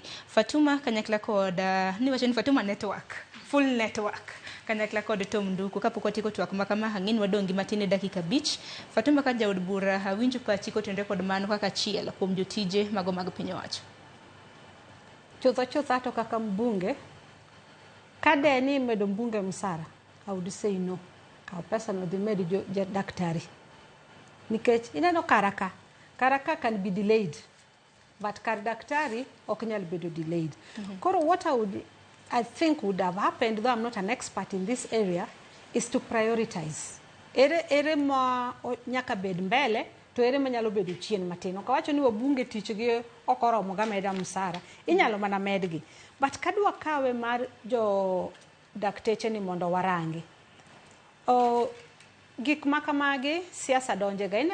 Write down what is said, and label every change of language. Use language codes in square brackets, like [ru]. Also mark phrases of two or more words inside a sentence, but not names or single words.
[luo] Fatuma kanyakla kod niwacho ni Fatuma network, [en] full network [luo] kanyakla kod Tom Nduku kapok watiko twak makama hang'in wadongi matine dakika 5. Fatuma ka jaod bura hawinjo pachi kotende kod mano kaka chiel kuom jotije mago mag piny owacho. Chutho to kaka mbunge kade ni medo mbunge msara [en] I would say no. [luo] Ka pesa no dhi medo daktari. Nikech ineno karaka [en] can be delayed, but [luo] kar daktari ok nyal bedo delayed. [en] Koro what I think would have happened, though I'm not an expert in this area, is to prioritize. [luo] Ere ma nyaka bed mbele to ere ma nyalo bedo chien matino. Kawacho ni wabunge tich gi okoromo ga meda msara. Inyalo mana medgi. But kadwa kawe mar jo dakteche ni mondo warangi. Gik makamagi siasa donje ga.